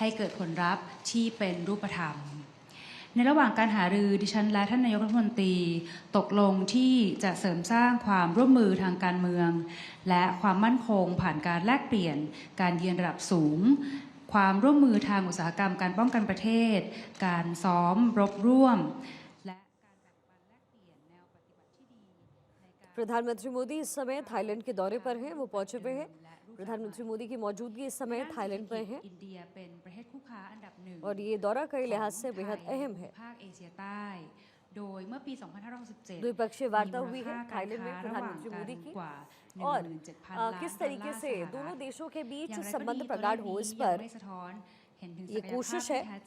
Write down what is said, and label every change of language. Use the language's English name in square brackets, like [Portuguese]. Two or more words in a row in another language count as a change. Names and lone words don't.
[Thai] เกิดผลลัพธ์ที่เป็นรูปธรรมในระหว่างการหารือดิฉันและท่านนายกรัฐมนตรีตกลงที่จะเสริมสร้างความร่วมมือทางการเมืองและความมั่นคงผ่านการแลกเปลี่ยนการเยือนระดับสูงความร่วมมือทางอุตสาหกรรมการป้องกันประเทศการซ้อมรบร่วมและการแบ่งปันแลกเปลี่ยนแนวปฏิบัติที่ดี [Hindi] प्रधानमंत्री मोदी इस समय थाईलैंड के दौरे पर हैं, वो पहुंचे हुए हैं। प्रधानमंत्री मोदी की मौजूदगी इस समय थाईलैंड में है और ये दौरा कई लिहाज से बेहद अहम है। द्विपक्षीय वार्ता हुई है थाईलैंड में प्रधानमंत्री मोदी की और किस तरीके से दोनों देशों के बीच संबंध प्रगाढ़ हो इस पर ये कोशिश है।